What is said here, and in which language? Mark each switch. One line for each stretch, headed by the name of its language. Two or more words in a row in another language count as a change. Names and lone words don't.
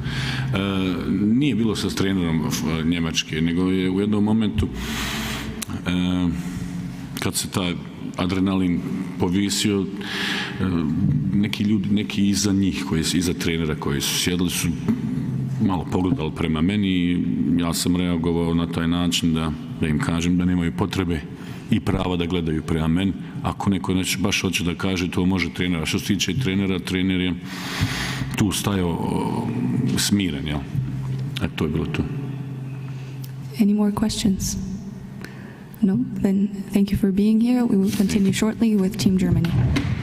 Bosnian: Nije bilo sa trenerom Njemačke, nego je u jednom momentu kad se taj adrenalin povisio, neki ljudi, neki iza njih, iza trenera koji su sjedili, su malo pogledali prema meni i ja sam reagovao na taj način da im kažem da nemaju potrebe i prava da gledaju prema meni. Ako neko baš hoće da kaže, to može trenera. Što se tiče trenera, trener je tu stajao smiren, jel? To je bilo to.
English: Any more questions? No? Then thank you for being here. We will continue shortly with Team Germany.